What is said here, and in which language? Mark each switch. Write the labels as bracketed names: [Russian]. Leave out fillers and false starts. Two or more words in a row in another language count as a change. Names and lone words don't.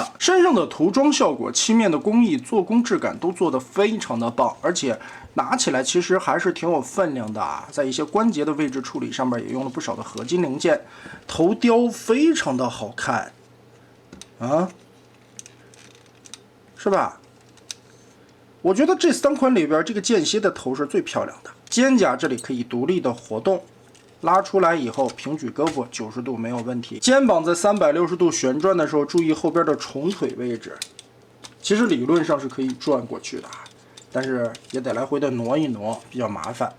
[Chinese] 身上的塗裝效果、漆面的工藝、做工質感都做得非常的棒，而且拿起來其實還是挺有分量的啊，在一些關節的位置處理上面也用了不少的合金零件，頭雕非常的好看啊，是吧？我覺得這3款裡邊，這個間歇的頭是最漂亮的。肩胛這裡可以獨立的活動，拉出來以後平舉胳膊90度沒有問題。肩膀在360度旋轉的時候，注意後邊的重腿位置。其實理論上是可以轉過去的，但是也得來回的挪一挪，比較麻煩。